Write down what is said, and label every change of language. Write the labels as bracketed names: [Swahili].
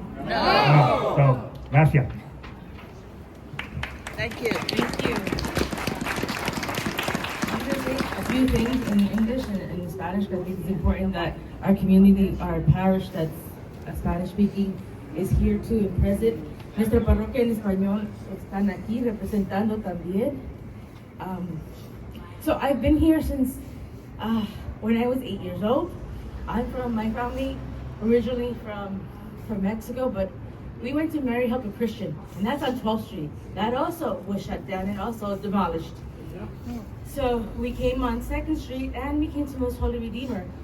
[English] No. So, [Spanish] gracias. [English] Thank you. Thank you. I'm going to say a few things in English and in Spanish because I think it's important that our community, our parish that's Spanish speaking is here too and present. [Spanish] Nuestra parroquia en español están aquí representando también. [English] So I've been here since when I was 8 years old. I'm from my family, originally from Mexico, but we went to Mary Help a Christian, and that's on 12th Street. That also was shut down and also demolished. So we came on 2nd Street and we came to Most Holy Redeemer.